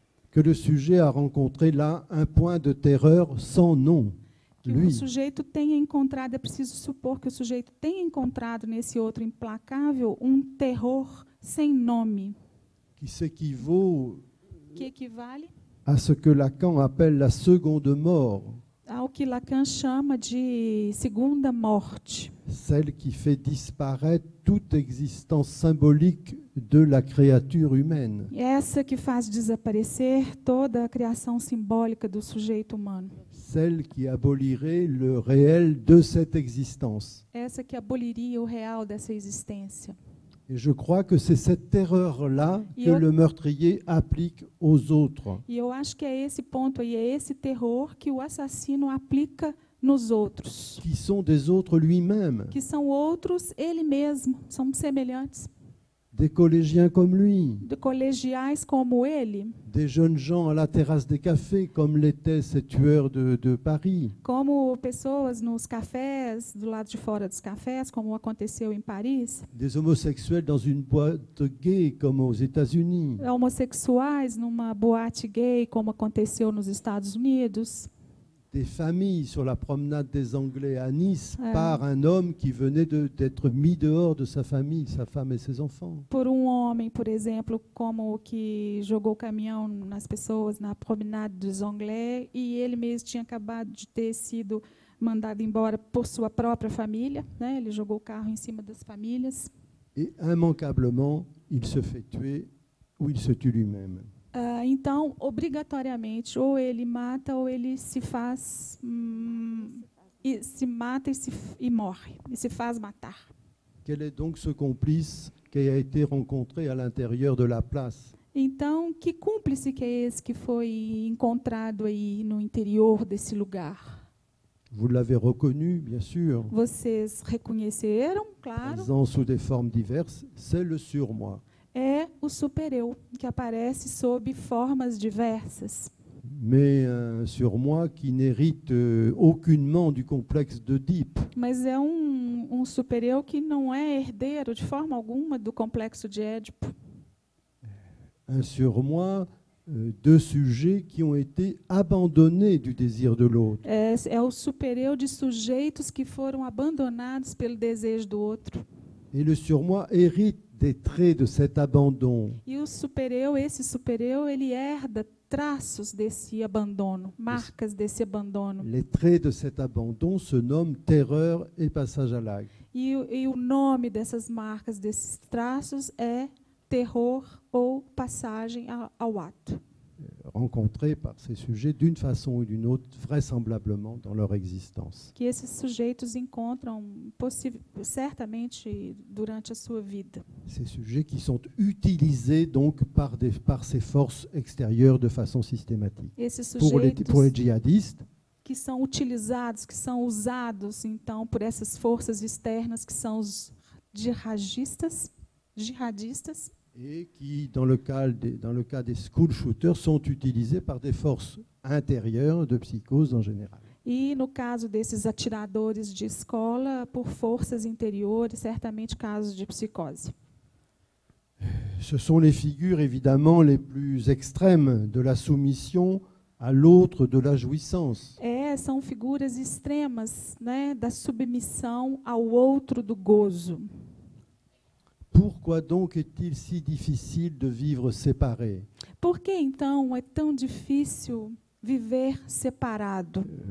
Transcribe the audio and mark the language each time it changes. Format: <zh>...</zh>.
<fr>que le sujet a rencontré là un point de terreur sans nom.</fr> <pt>que o sujeito tenha encontrado, é preciso supor que o sujeito tenha encontrado nesse outro implacável um terror sem nome,</pt> <fr>Qui s'équivaut</fr> <pt>que equivale</pt> <fr>à ce que Lacan appelle la seconde mort,</fr> <pt>ao que Lacan chama de segunda morte,</pt> <fr>celle qui fait disparaître toute existence symbolique de la créature humaine.</fr> <pt>essa que faz desaparecer toda a criação simbólica do sujeito humano,</pt> <fr>Celle qui abolirait le réel de cette existence.</fr> <pt>essa que aboliria o real dessa existência.</pt> <fr>Et je crois que c'est cette terreur-là que</fr> <pt>Eu-</pt> <fr>le meurtrier applique aux autres.</fr> <pt>E eu acho que é esse ponto aí, é esse terror que o assassino aplica nos outros,</pt> <fr>qui sont des autres lui-même,</fr> <pt>que são outros ele mesmo, são semelhantes,</pt> <fr>des collégiens comme lui,</fr> <pt>de colegiais como ele,</pt> <fr>des jeunes gens à la terrasse des cafés comme l'étaient ces tueurs de Paris,</fr> <pt>como pessoas nos cafés, do lado de fora dos cafés, como aconteceu em Paris,</pt> <fr>des homosexuels dans une boîte gay comme aux États-Unis,</fr> <pt>homossexuais numa boate gay, como aconteceu nos Estados Unidos,</pt> <fr>des familles sur la promenade des Anglais à Nice par un homme qui venait d'être mis dehors de sa famille, sa femme et ses enfants.</fr> <pt>por homem, por exemplo, como o que jogou caminhão nas pessoas na promenade dos Anglais, e ele mesmo tinha acabado de ter sido mandado embora por sua própria família, né? Ele jogou o carro em cima das famílias.</pt> <fr>Et immanquablement, il se fait tuer ou il se tue lui-même.</fr> <pt>Então, obrigatoriamente, ou ele mata ou ele se faz e se mata e morre, e se faz matar.</pt> <fr>Quel est donc ce complice qui a été rencontré à l'intérieur de la place?</fr> <pt>Então, que cúmplice que é esse que foi encontrado aí no interior desse lugar?</pt> <fr>Vous l'avez reconnu, bien sûr,</fr> <pt>Vocês reconheceram, claro,</pt> <fr>présent sous des formes diverses, c'est le surmoi.</fr> <pt>é o super-eu, que aparece sob formas diversas.</pt> <fr>Mais un surmoi qui n'hérite aucunement du complexe d'Oedipe.</fr> <pt>Mas é um super-eu que não é herdeiro de forma alguma do complexo de Édipo.</pt> <fr>Un surmoi de sujets qui ont été abandonnés du désir de l'autre.</fr> <pt>É o super-eu de sujeitos que foram abandonados pelo desejo do outro.</pt> <fr>Et le surmoi hérite des traits de cet abandon.</fr> <pt>E o super-eu, esse super-eu, ele herda traços desse abandono, marcas desse abandono.</pt> <fr>Les traits de cet abandon se nomment terreur et passage à l'acte.</fr> <pt>E o nome dessas marcas, desses traços, é terror ou passagem ao ato.</pt> <fr>Rencontrés par ces sujets d'une façon ou d'une autre, vraisemblablement dans leur existence.</fr> <pt>Que esses sujeitos encontram certamente durante a sua vida.</pt> <fr>Ces sujets qui sont utilisés donc par ces forces extérieures de façon systématique.</fr> <pt>Esses</pt> <fr>Pour les</fr> <pt>sujeitos</pt> <fr>djihadistes,</fr> <pt>que são utilizados, que são usados, então, por essas forças externas, que são os jihadistas,</pt> <fr>et qui, dans le cas des</fr> <en>school shooters,</en> <fr>sont utilisés par des forces intérieures de psychose en général.</fr> <pt>e, no caso desses atiradores de escola, por forças interiores, certamente casos de psicose.</pt> <fr>Ce sont les figures évidemment les plus extrêmes de la soumission à l'autre de la jouissance.</fr> <pt>São figuras extremas, né, da submissão ao outro do gozo.</pt> <fr>Pourquoi donc est-il si difficile de vivre séparé?</fr> <pt>Por que, então, é tão difícil viver separado?</pt>